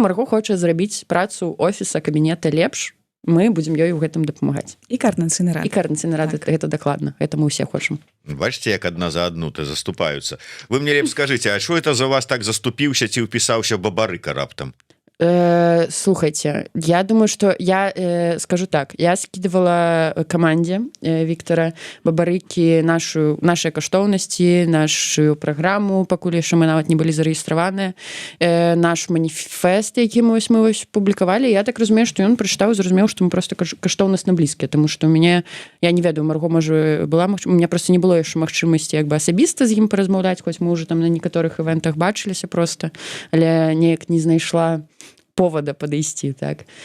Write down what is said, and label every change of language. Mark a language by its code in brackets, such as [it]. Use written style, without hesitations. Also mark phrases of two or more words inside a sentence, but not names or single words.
[be] Марго хоча зрабіць працу офіса, кабінета лепш. Мы будзем ёй у гэтым дапамагаць. І каардынацыйная рада. І каардынацыйная рада, гэта дакладна. Гэта мы ўсе хочам. Бачыце, як адна за адну ты заступаюцца. Вы мне лепш скажыце, а што это за вас так заступіўся ці ўпісаўся Бабарыка раптам? Слухайте, [ru] я думаю, что я скажу так, я скидывала команде Віктора Бабарыкі наши [be] каштоўнасці, нашу праграму, пакуль яшчэ мы нават не былі зарэгістраваныя, наш маніфест, які мы публікавалі. Я так разумею, што ён прачытаў, зразумеў, што мы просто каштоўнасна блізкія, тому што я не ведаю, Марго, можа, была [ru] у меня [be] просто не было яшчэ магчымасці як бы асабіста з ім паразмаўляць, хоць мы ўжо там на некаторых івентах бачыліся просто, але неяк не знайшла повода падысці, так.